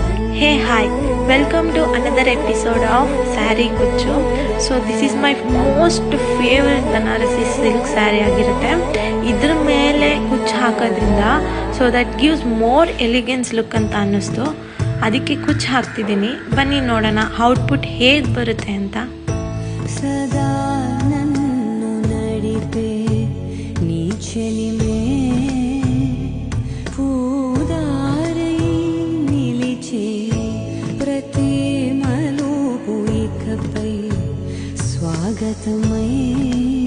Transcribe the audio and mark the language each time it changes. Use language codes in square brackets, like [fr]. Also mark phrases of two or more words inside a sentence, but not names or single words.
[en] Hey, hi, welcome to another episode of Saree Kuchu. So this is my most favorite Banarasi silk saree ಆಗಿರುತ್ತೆ. [kn] ಇದ್ರ ಮೇಲೆ ಕುಚ್ಚು ಹಾಕೋದ್ರಿಂದ [en] so that gives more elegance look [kn] ಅಂತ ಅನ್ನಿಸ್ತು. ಅದಕ್ಕೆ ಕುಚ್ಚು ಹಾಕ್ತಿದ್ದೀನಿ. ಬನ್ನಿ ನೋಡೋಣ ಔಟ್ಪುಟ್ ಹೇಗೆ ಬರುತ್ತೆ ಅಂತ. [te] సదా నన్ను నడిపే నీ చెలిమే పూదారై నిలిచే ప్రతి మలుపు ఇకపై స్వాగతమై